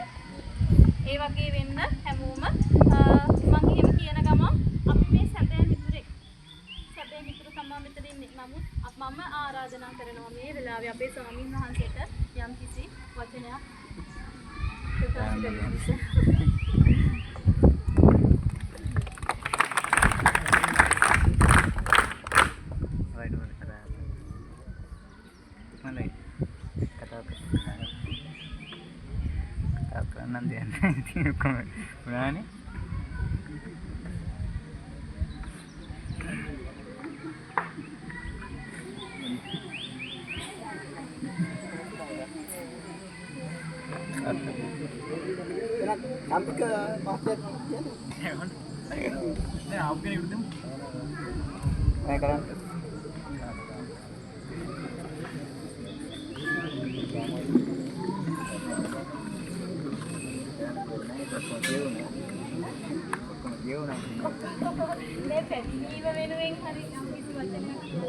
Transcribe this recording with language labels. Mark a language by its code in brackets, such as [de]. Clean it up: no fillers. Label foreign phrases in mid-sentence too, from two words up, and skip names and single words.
[si] ඒ වගේ වෙන්න හැමෝම මම එහෙම කියන ගමන් අපි මේ සැබෑ මිතුරෙක්. සැබෑ මිතුරු තමයි මෙතන ඉන්නේ. නමුත් මම ආරාධනා කරනවා මේ වෙලාවේ අපේ ස්වාමීන් වහන්සේට යම් කිසි වචනයක් ප්‍රකාශ කරන්න. [id] nanti nanti mana nih sampai ke pasir ya apa ini udah naik kan [si] මේ පැමිණීම වෙනුවෙන් හරි නම් කිසි වචනයක්